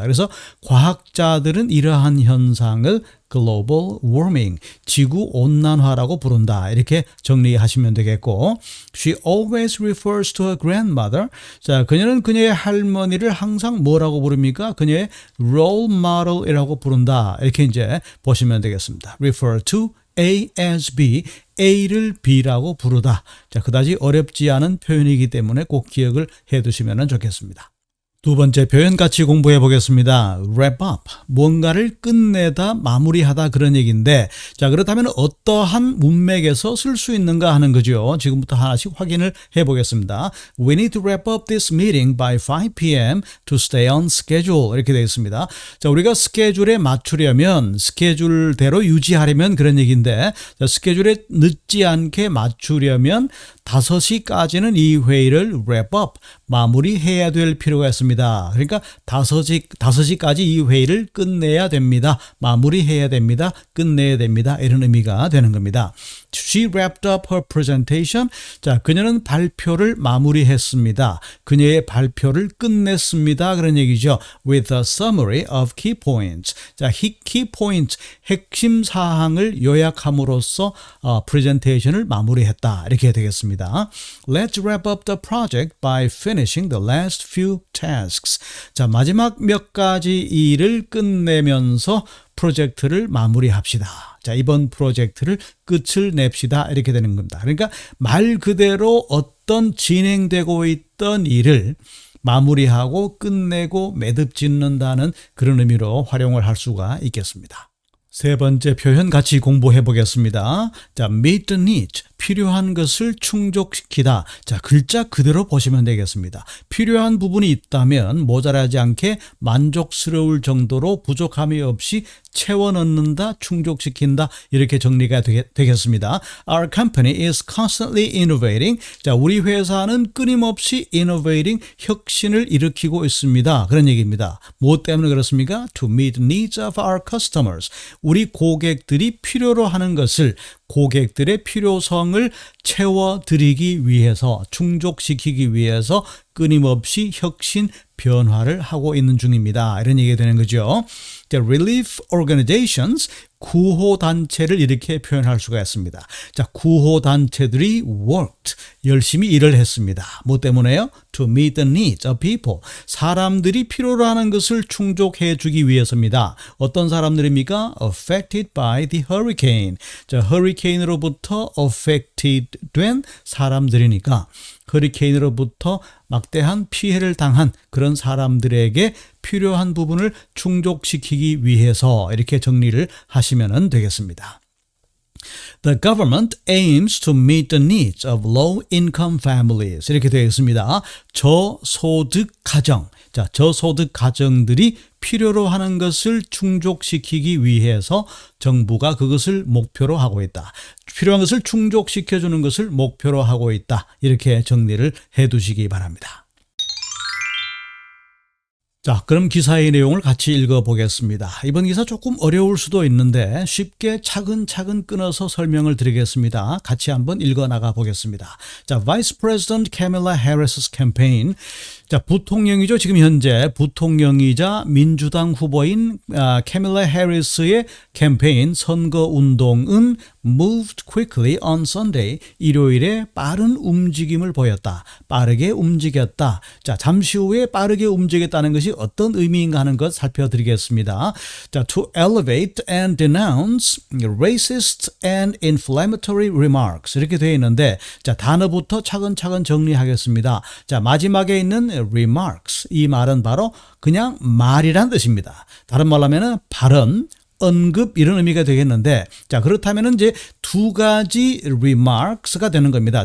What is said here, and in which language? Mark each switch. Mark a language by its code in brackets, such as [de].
[ko] 그래서 과학자들은 이러한 현상을 global warming, 지구 온난화라고 부른다 이렇게 정리하시면 되겠고, [en] she always refers to her grandmother. [ko] 자, 그녀는 그녀의 할머니를 항상 뭐라고 부릅니까? 그녀의 role model이라고 부른다 이렇게 이제 보시면 되겠습니다. [en] refer to A as B, [ko] A를 B라고 부르다. 자, 그다지 어렵지 않은 표현이기 때문에 꼭 기억을 해 두시면 좋겠습니다. 두 번째 표현 같이 공부해 보겠습니다. wrap up, 뭔가를 끝내다, 마무리하다 그런 얘기인데, 자, 그렇다면 어떠한 문맥에서 쓸 수 있는가 하는 거죠. 지금부터 하나씩 확인을 해 보겠습니다. [en] We need to wrap up this meeting by 5 p.m. to stay on schedule [ko] 이렇게 되어 있습니다. 자, 우리가 스케줄에 맞추려면, 스케줄대로 유지하려면 그런 얘기인데, 자, 스케줄에 늦지 않게 맞추려면 5시까지는 이 회의를 wrap up, 마무리해야 될 필요가 있습니다. 그러니까 5시까지 이 회의를 끝내야 됩니다. 마무리해야 됩니다. 끝내야 됩니다. 이런 의미가 되는 겁니다. [en] She wrapped up her presentation. [ko] 자, 그녀는 발표를 마무리했습니다. 그녀의 발표를 끝냈습니다. 그런 얘기죠. [en] With a summary of key points. 자, key points, [ko] 핵심 사항을 요약함으로써 프레젠테이션을 마무리했다. 이렇게 되겠습니다. [en] Let's wrap up the project by finishing finishing the last few tasks. [ko] 자, 마지막 몇 가지 일을 끝내면서 프로젝트를 마무리합시다. 자, 이번 프로젝트를 끝을 냅시다. 이렇게 되는 겁니다. 그러니까 말 그대로 어떤 진행되고 있던 일을 마무리하고 끝내고 매듭 짓는다는 그런 의미로 활용을 할 수가 있겠습니다. 세 번째 표현 같이 공부해 보겠습니다. 자, meet the need, 필요한 것을 충족시키다. 자, 글자 그대로 보시면 되겠습니다. 필요한 부분이 있다면 모자라지 않게 만족스러울 정도로 부족함이 없이 채워 넣는다, 충족시킨다 이렇게 정리가 되겠습니다. [en] Our company is constantly innovating. [ko] 자, 우리 회사는 끊임없이 innovating, 혁신을 일으키고 있습니다. 그런 얘기입니다. 무엇 때문에 그렇습니까? [en] To meet the needs of our customers. [ko] 우리 고객들이 필요로 하는 것을 고객들의 필요성을 채워드리기 위해서 충족시키기 위해서 끊임없이 혁신 변화를 하고 있는 중입니다. 이런 얘기가 되는 거죠. The relief organizations, 구호단체를 이렇게 표현할 수가 있습니다. 자, 구호단체들이 worked, 열심히 일을 했습니다. 뭐 때문에요? [en] To meet the needs of people. [ko] 사람들이 필요로 하는 것을 충족해 주기 위해서입니다. 어떤 사람들입니까? [en] Affected by the hurricane. [ko] 자, 허리케인으로부터 affected 된 사람들이니까 허리케인으로부터 막대한 피해를 당한 그런 사람들에게 필요한 부분을 충족시키기 위해서 이렇게 정리를 하시면 되겠습니다. [en] The government aims to meet the needs of low-income families. [ko] 이렇게 되어 있습니다. 저소득 가정. 자, 저소득 가정들이 필요로 하는 것을 충족시키기 위해서 정부가 그것을 목표로 하고 있다. 필요한 것을 충족시켜주는 것을 목표로 하고 있다. 이렇게 정리를 해 두시기 바랍니다. 자, 그럼 기사의 내용을 같이 읽어보겠습니다. 이번 기사 조금 어려울 수도 있는데 쉽게 차근차근 끊어서 설명을 드리겠습니다. 같이 한번 읽어나가 보겠습니다. [en] 자, Vice President Kamala Harris's campaign. [ko] 자, 부통령이죠. 지금 현재 부통령이자 민주당 후보인 캐밀라 해리스의 캠페인 선거운동은 [en] moved quickly on Sunday. [ko] 일요일에 빠른 움직임을 보였다. 빠르게 움직였다. 자, 잠시 후에 빠르게 움직였다는 것이 어떤 의미인가 하는 것 살펴드리겠습니다. [en] 자, to elevate and denounce racist and inflammatory remarks. [ko] 이렇게 되어 있는데, 자, 단어부터 차근차근 정리하겠습니다. 자, 마지막에 있는 remarks. 이 말은 바로 그냥 말이란 뜻입니다. 다른 말로 하면 발언, 언급 이런 의미가 되겠는데, 자, 그렇다면 이제 두 가지 remarks가 되는 겁니다.